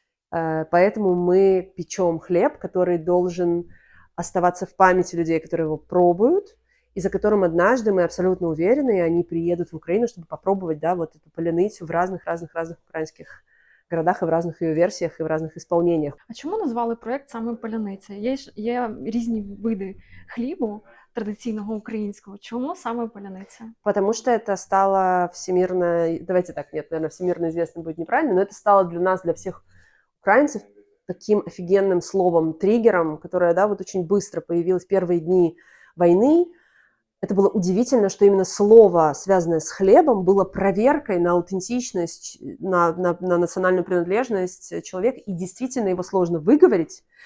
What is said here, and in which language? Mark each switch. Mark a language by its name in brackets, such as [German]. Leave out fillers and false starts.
[Russian] поэтому мы печем хлеб, который должен оставаться в памяти людей, которые его пробуют, и за которым однажды, мы абсолютно уверены, они приедут в Украину, чтобы попробовать, вот эту паляницю в разных украинских городах и в разных ее версиях, и в разных исполнениях. [Ukrainian] А чому назвали проєкт саме Паляниця? Є різні види хлібу традиційного українського. Чому саме Паляниця? [Russian] Потому что это стало всемирно, давайте так, нет, наверное, всемирно известно будет неправильно, но это стало для нас, для всех украинцев, таким офигенным словом, триггером, которое, вот очень быстро появилось в первые дни войны. Это было удивительно, что именно слово, связанное с хлебом, было проверкой на аутентичность, на национальную принадлежность человека, и действительно его сложно выговорить.